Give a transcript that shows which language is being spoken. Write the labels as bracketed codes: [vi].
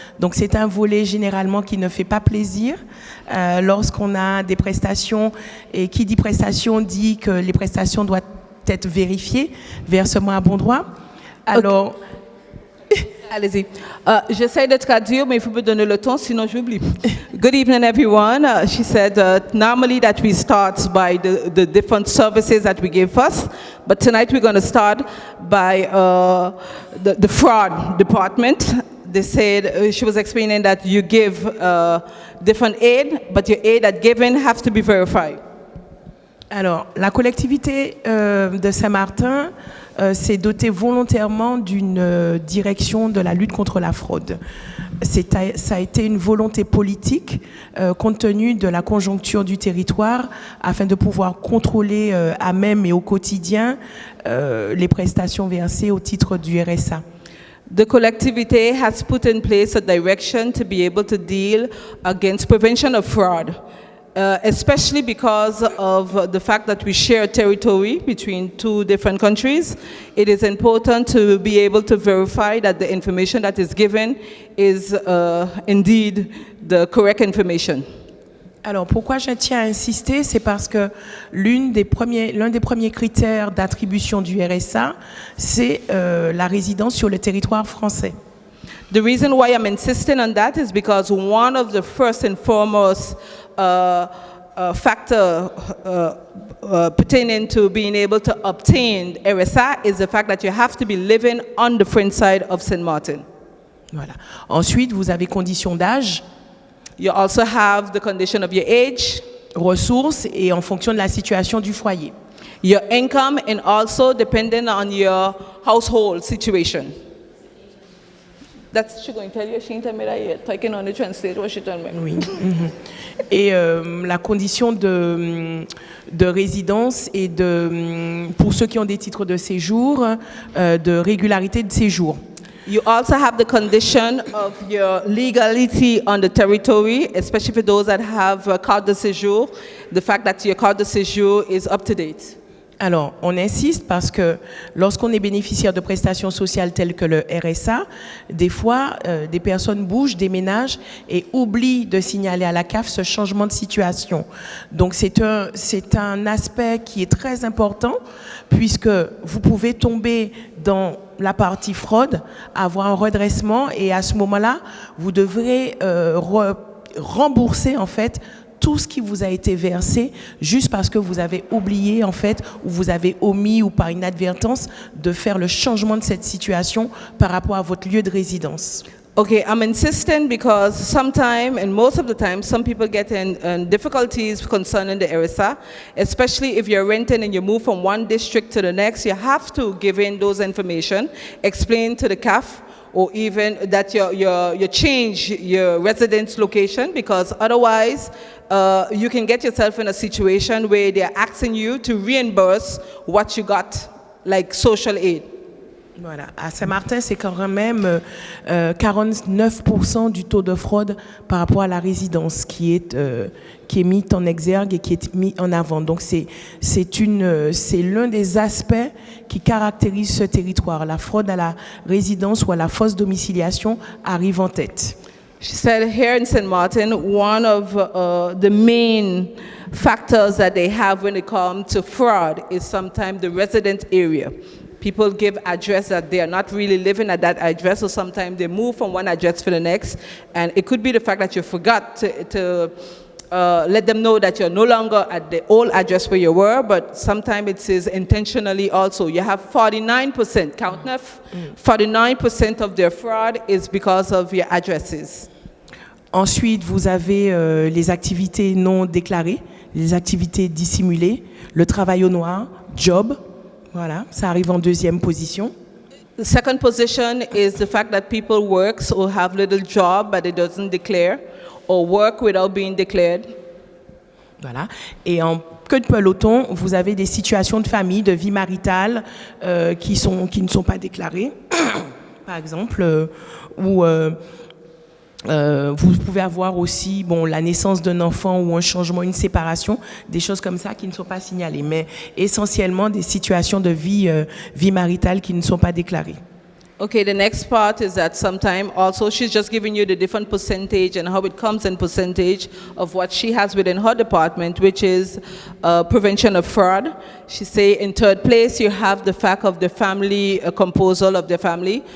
[fr] Donc, c'est un volet généralement qui ne fait pas plaisir lorsqu'on a des prestations. Et qui dit prestation dit que les prestations doivent être vérifiées, versement à bon droit. Alors... Okay. Allez-y. J'essaie de traduire, mais il faut me donner le temps, sinon j'oublie. [en] Good evening, everyone. She said normally that we start by the different services that we give us, but tonight we're going to start by the fraud department. They said, she was explaining that you give different aid, but your aid that given has to be verified. [fr] Alors, la collectivité de Saint-Martin s'est dotée volontairement d'une direction de la lutte contre la fraude. Ça a été une volonté politique compte tenu de la conjoncture du territoire afin de pouvoir contrôler à même et au quotidien les prestations versées au titre du RSA. [en] The collectivity has put in place a direction to be able to deal against prevention of fraud. Especially because of the fact that we share territory between two different countries, it is important to be able to verify that the information that is given is indeed the correct information. [fr] Alors, pourquoi je tiens à insister, c'est parce que l'un des premiers critères d'attribution du RSA, c'est la résidence sur le territoire français. [en] The reason why I'm insisting on that is because one of the first and foremost factor pertaining to being able to obtain RSA is the fact that you have to be living on the French side of St. Martin. [fr] Voilà. Ensuite, vous avez condition d'âge. [en] You also have the condition of your age. [fr] Ressources et en fonction de la situation du foyer. [en] Your income and also depending on your household situation. That's she going to tell you. She didn't tell me that yet. I can only translate what she told me. [fr] Oui. Et la condition de résidence et pour ceux qui ont des titres de séjour, de régularité de séjour. [en] You also have the condition of your legality on the territory, especially for those that have a carte de séjour, the fact that your carte de séjour is up to date. [fr] Alors, on insiste parce que lorsqu'on est bénéficiaire de prestations sociales telles que le RSA, des fois, des personnes bougent, déménagent et oublient de signaler à la CAF ce changement de situation. Donc, c'est un aspect qui est très important puisque vous pouvez tomber dans la partie fraude, avoir un redressement et à ce moment-là, vous devrez rembourser en fait tout ce qui vous a été versé juste parce que vous avez oublié en fait ou vous avez omis ou par inadvertance de faire le changement de cette situation par rapport à votre lieu de résidence. [en] Okay, I'm insisting because sometimes, and most of the time, some people get in difficulties concerning the RSA, especially if you're renting and you move from one district to the next, you have to give in those information, explain to the CAF, or even that you change your residence location, because otherwise you can get yourself in a situation where they're asking you to reimburse what you got, like social aid. [fr] Voilà. À Saint-Martin, c'est quand même 49% du taux de fraude par rapport à la résidence qui est mis en exergue et qui est mis en avant. Donc c'est l'un des aspects qui caractérise ce territoire. La fraude à la résidence ou à la fausse domiciliation arrive en tête. [en] She said here in St. Martin, one of the main factors that they have when it comes to fraud is sometimes the resident area. People give address that they are not really living at that address, or sometimes they move from one address to the next, and it could be the fact that you forgot to let them know that you're no longer at the old address where you were, but sometimes it is intentionally also. You have 49%, count enough, 49% of their fraud is because of your addresses. [fr] Ensuite, vous avez les activités non déclarées, les activités dissimulées, le travail au noir, job. Voilà, ça arrive en deuxième position. [en] The second position is the fact that people work or have little job but it doesn't declare, or work without being declared. [fr] Voilà. Et en queue de peloton, vous avez des situations de famille, de vie maritale qui ne sont pas déclarées, par exemple, ou Vous pouvez avoir aussi la naissance d'un enfant ou un changement, une séparation, des choses comme ça qui ne sont pas signalées, mais essentiellement des situations de vie maritale qui ne sont pas déclarées. [en] Okay, the next part is that sometime also she's just giving you the different percentage and how it comes in percentage of what she has within her department, which is prevention of fraud. She say in third place you have the fact of the family composal of the family.